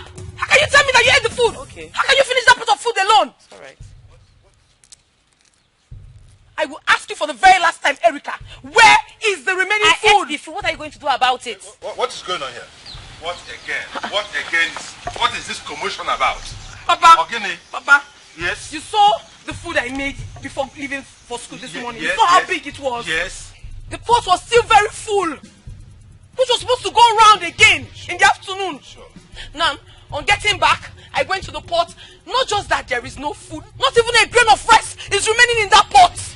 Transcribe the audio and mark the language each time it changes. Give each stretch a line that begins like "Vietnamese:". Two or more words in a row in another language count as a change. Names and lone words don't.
English: How can you tell me that you ate the food? Okay. How can you finish that pot of food alone? It's alright. I will ask you for the very last time, Erica. Where is the remaining food? I ate the food. What are you going to do about it? What is going on here? What again? What is this commotion about? Papa. Ogini. Papa. Yes. You saw the food I made before leaving for school this morning. Yes, you saw how big it was. Yes. The pot was still very full, which was supposed to go round again in the afternoon. Sure. Now, on getting back, I went to the pot. Not just that there is no food, not even a grain of rice is remaining in that pot.